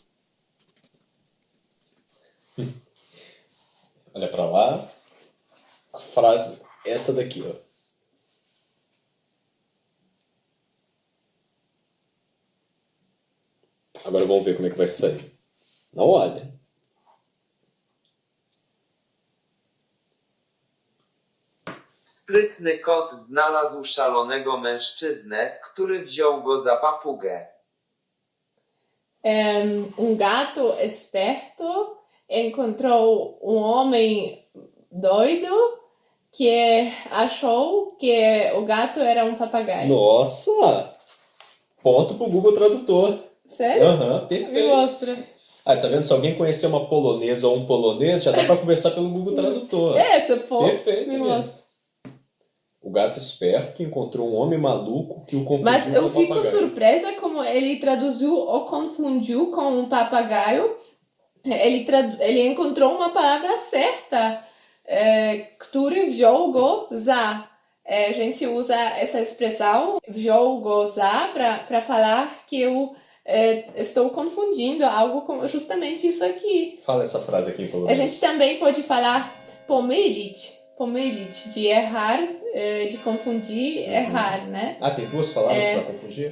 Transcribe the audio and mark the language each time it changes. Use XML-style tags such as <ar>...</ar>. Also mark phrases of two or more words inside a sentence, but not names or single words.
<pt>Olha pra lá, a frase, essa daqui, ó. Agora vamos ver como é que vai sair. Não olha.</pt> <pl>Sprytny kot znalazł szalonego mężczyznę, który wziął go za papugę.</pl> <pt>Gato esperto encontrou homem doido que achou que o gato era papagaio. Nossa! Ponto pro Google Tradutor. Sério? Aham, perfeito. Me mostra. Ah, tá vendo? Se alguém conhecer uma polonesa ou um polonês, já dá pra conversar pelo Google Tradutor. Se for, Perfeito, me mostra. O gato esperto encontrou um homem maluco que o confundiu Mas eu com um fico papagaio. surpresa como ele traduziu ou confundiu com um papagaio. Ele encontrou uma palavra certa.</pt> <pl>Który wziął go za.</pl> <pt>A gente usa essa expressão,</pt> <pl>wziął go za,</pl> <pt>para falar que eu estou confundindo algo com justamente isso aqui. Fala essa frase aqui em polonês. A gente também pode falar pomylić, de errar, de confundir, errar, né? Ah, tem duas palavras para confundir?</pt>